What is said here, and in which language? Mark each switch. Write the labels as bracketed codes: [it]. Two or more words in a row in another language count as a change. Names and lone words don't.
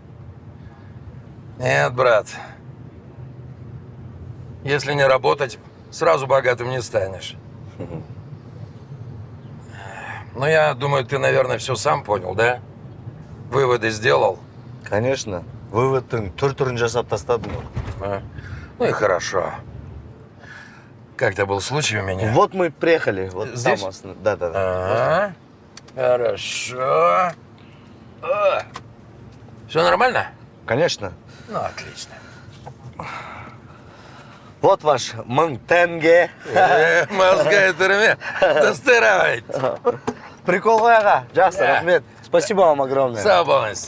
[ru] Нет, брат. Если не работать, сразу богатым не станешь. Ну, я думаю, ты, наверное, все сам понял, да? Выводы сделал? Конечно. [kk] Выводтың түр-түрін жасап тастадым. [ru] Ну и хорошо. Как-то был случай у меня. Вот мы приехали. Вот здесь? Там, да. Ага. Хорошо. Все нормально? Конечно. Ну, отлично. Вот ваш 1000 тенге. Мозга түрме. Достырай. [kk] Прикол ғой аға. Жақсы, рахмет. [ru] Спасибо вам огромное. [kk] Сау болыңыз.